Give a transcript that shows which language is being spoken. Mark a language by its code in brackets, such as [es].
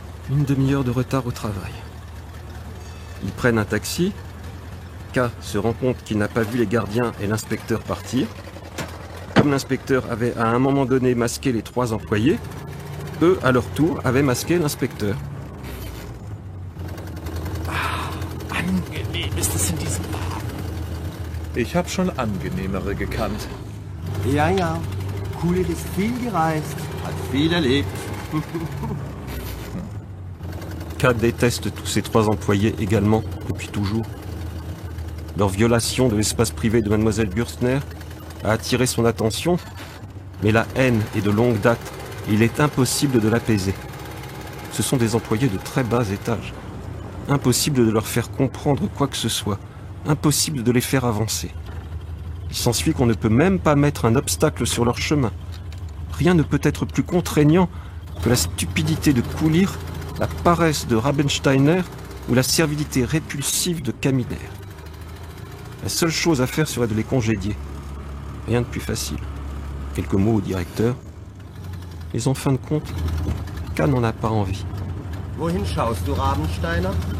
[fr] Une demi-heure de retard au travail. Ils prennent un taxi. K se rend compte qu'il n'a pas vu les gardiens et l'inspecteur partir. Comme l'inspecteur avait à un moment donné masqué les 3 employés, eux, à leur tour, avaient masqué l'inspecteur. [de] Angenehm ist es in diesem Wagen. Ich habe schon angenehmere gekannt. Ja, ja. Kulich ist viel gereist, hat viel erlebt. [fr] K déteste tous ces 3 employés également, depuis toujours. Leur violation de l'espace privé de mademoiselle Bürstner a attiré son attention, mais la haine est de longue date et il est impossible de l'apaiser. Ce sont des employés de très bas étage. Impossible de leur faire comprendre quoi que ce soit. Impossible de les faire avancer. Il s'ensuit qu'on ne peut même pas mettre un obstacle sur leur chemin. Rien ne peut être plus contraignant que la stupidité de Kulich, la paresse de Rabensteiner ou la servilité répulsive de Kaminer. La seule chose à faire serait de les congédier. Rien de plus facile. Quelques mots au directeur. Mais en fin de compte, K n'en a pas envie. [de] Wohin schaust du, Rabensteiner?